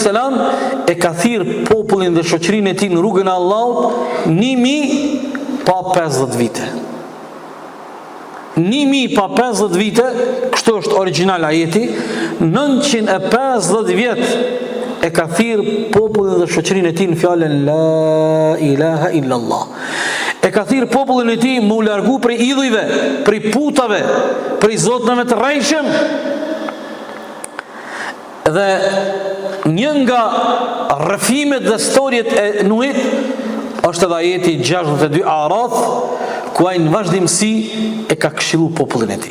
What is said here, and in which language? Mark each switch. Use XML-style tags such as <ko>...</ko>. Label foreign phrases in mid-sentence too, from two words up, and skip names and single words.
<sq>e ka thirr popullin dhe shoqërinë e tij në rrugën e Allahut 1000 pa 50 vite. 1000 pa 50 vite, kështu është original ajeti, 950 vjet e ka thirr popullin dhe shoqërinë e tij në fjalën</sq> <ar>لا إله إلا الله.</ar> <sq>E ka thirr popullin e tij më u largu prej idhujve, prej putave, prej zotënave të rrejshëm. Dhe një nga rrëfimet dhe storjet e Nuhit është edhe ajeti 62 Araf, ku ai në vazhdimsi e ka këshillu popullin e tij.</sq>